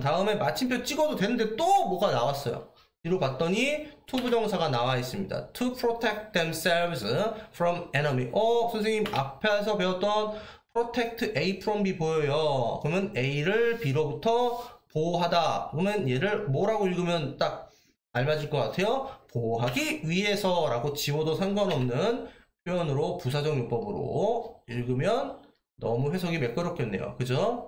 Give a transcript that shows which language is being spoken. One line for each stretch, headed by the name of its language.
Korean: 다음에 마침표 찍어도 되는데 또 뭐가 나왔어요. 뒤로 봤더니 to 부정사가 나와 있습니다.
English: To protect themselves from enemy.
Korean: 선생님 앞에서 배웠던
English: protect A from B
Korean: 보여요. 그러면 A를 B로부터 보호하다. 그러면 얘를 뭐라고 읽으면 딱 알맞을 것 같아요? 보호하기 위해서 라고 지워도 상관없는 표현으로 부사적 용법으로 읽으면 너무 해석이 매끄럽겠네요. 그죠?